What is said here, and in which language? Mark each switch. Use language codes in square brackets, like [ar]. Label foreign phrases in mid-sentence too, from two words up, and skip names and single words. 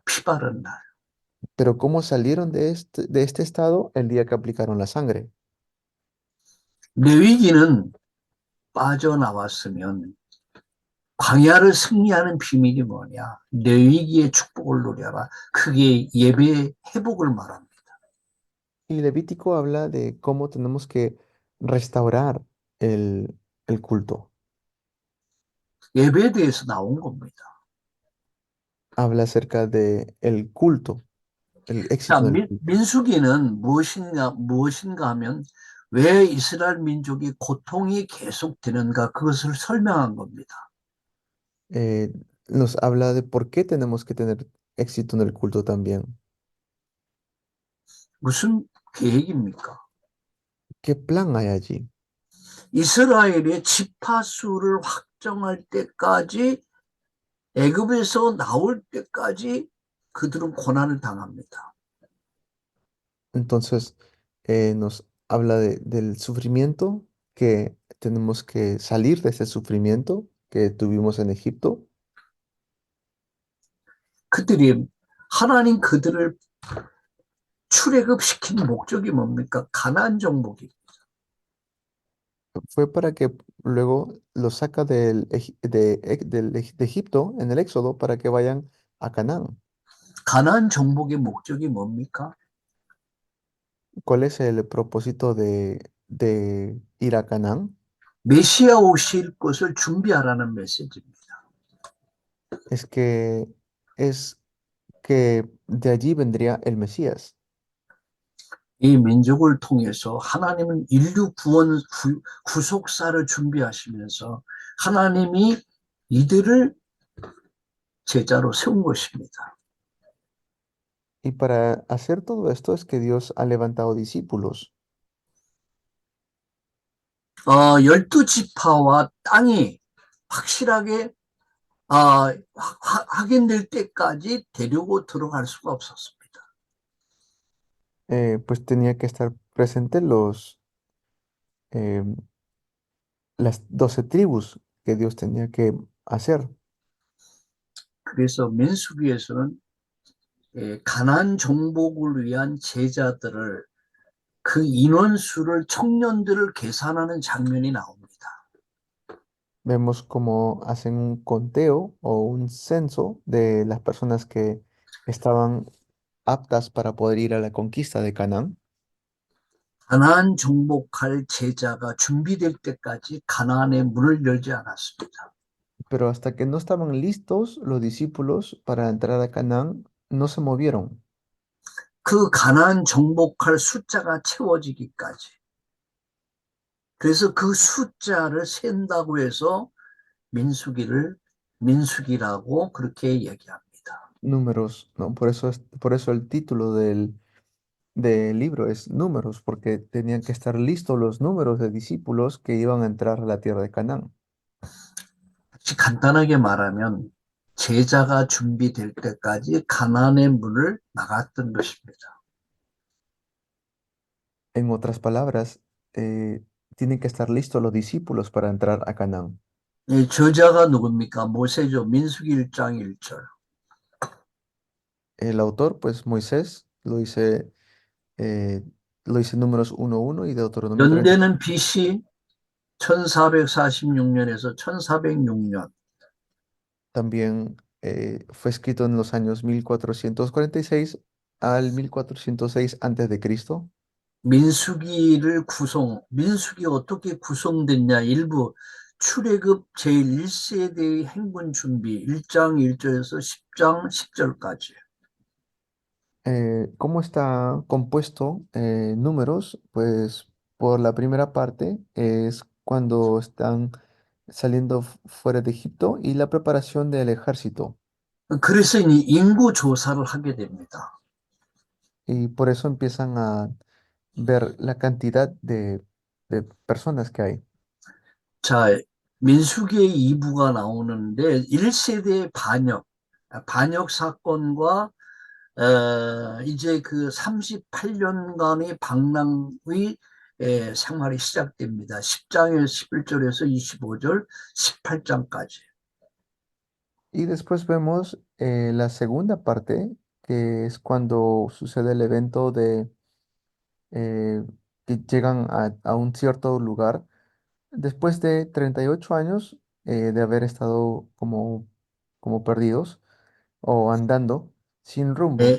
[ko] 피 바른 날. [es] Pero ¿cómo salieron de este estado el día que aplicaron la sangre? [ko] 레위기는 빠져나왔으면 광야를 승리하는 비밀이 뭐냐? 레위기의 축복을 누려라. 그게 예배의 회복을 말합니다. [es] Y Levítico habla de cómo tenemos que restaurar el culto. [ko] 예배에 대해서 나온 겁니다. [es] Habla acerca de el culto, el [ko] 자, [es] éxito del culto. [ko] 민수기는 무엇인가 하면 왜 이스라엘 민족이 고통이 계속되는가 그것을 설명한 겁니다. [es] Eh, Nos habla de por qué tenemos que tener éxito en el culto también. [ko] 무슨 계획입니까? [es] ¿Qué plan hay allí? [ko] 이스라엘의 지파 수를 확정할 때까지 애굽에서 나올 때까지 그들은 고난을 당합니다. [es] Entonces, nos habla del sufrimiento, que tenemos que salir de ese sufrimiento que tuvimos en Egipto. [ko] 하나님 그들을 출애굽시킨 목적이 뭡니까? 가나안 정복이. [es] Fue para que luego los saca de Egipto en el Éxodo para que vayan a Canaán. [ko] 가나안 정복의 목적이 뭡니까? [es] ¿Cuál es el propósito de ir a Canaán? [ko] 메시아 오실 것을 준비하라는 메시지입니다. [es] Es que de allí vendría el Mesías. [ko] 이 민족을 통해서 하나님은 인류 구속사를 준비하시면서 하나님이 이들을 제자로 세운 것입니다. [es] Y para hacer todo esto es que Dios ha levantado discípulos. [ko] 12지파와 땅이 확실하게 확인될 때까지 데리고 들어갈 수가 없었습니다. [es] Pues tenía que estar presentes em, las 12 tribus que Dios tenía que hacer. [ko] 그래서 민수기에서는 가나안 정복을 위한 제자들을 그 인원수를 청년들을 계산하는 장면이 나옵니다. [es] Vemos cómo hacen un conteo o un censo de las personas que estaban aptas para poder ir a la conquista de Canaán. [ko] 가나안 정복할 제자가 준비될 때까지 가나안의 문을 열지 않았습니다. [es] Pero hasta que no estaban listos los discípulos para entrar a Canaán, no se movieron. [ko] 그 가나안 정복할 숫자가 채워지기까지. 그래서 그 숫자를 센다고 해서 민수기라고 그렇게 얘기합니다. [es] Números, ¿no? Por eso el título del libro es Números, porque tenían que estar listos los números de discípulos que iban a entrar a la tierra de Canaán. [ko] 간단하게 말하면 제자가 준비될 때까지 가나안의 문을 막았던 것입니다. [es] En otras palabras, tienen que estar listos los discípulos para entrar a Canaán. [ko] 이 저자가 누굽니까? 모세죠. 민수기 1장 1절. [es] El autor, pues Moisés, eh, lo dice Números 1:1 y Deuteronomio 30. [ko] 연대는 BC 1446년에서 1406년. [es] También fue escrito en los años 1446 al 1406 antes de Cristo. [ko] 민수기 어떻게 구성됐냐? 일부 출애굽 제1세대의 행군 준비 1장 1절에서 10장 10절까지. [es] ¿Cómo está compuesto números? Pues por la primera parte es cuando están saliendo fuera de Egipto y la preparación del ejército. [ko] 그래서 이 인구 조사를 하게 됩니다. [es] Y por eso empiezan a ver la cantidad de personas que hay. [ko] 자, 민수기의 2부가 나오는데 1세대 반역 사건과 이제 그 38년간의 방랑의 생활이 시작됩니다. 10장에서 11절에서 25절, 18장까지. [es] Y después vemos la segunda parte, que es cuando sucede el evento de que llegan a un cierto lugar después de 38 años de haber estado como perdidos o andando sin rumbo.